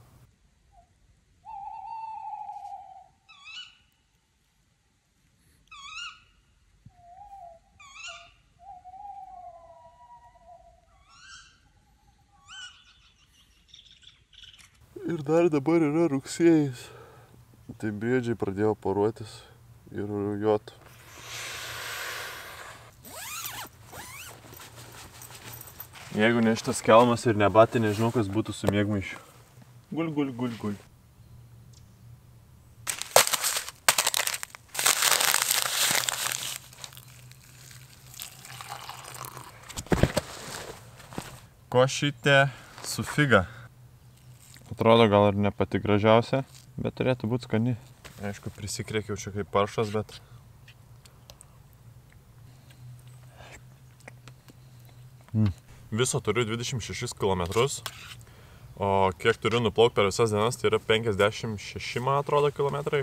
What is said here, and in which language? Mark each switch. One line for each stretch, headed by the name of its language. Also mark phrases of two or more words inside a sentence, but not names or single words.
Lithuanian: Ir dar dabar yra rugsėjis. Tai briedžiai pradėjo poruotis ir rujot. Jeigu ne šitas kelmas ir ne batė, nežinau, kas būtų su miegmaišiu. Gul, gul, gul, gul. Košytė su figa. Atrodo gal ir ne pati gražiausia, bet turėtų būti skani. Aišku, prisikriekiau čia kaip paršas, bet... Viso turiu 26 km, o kiek turiu nuplaukti per visas dienas, tai yra 56, man atrodo, kilometrai.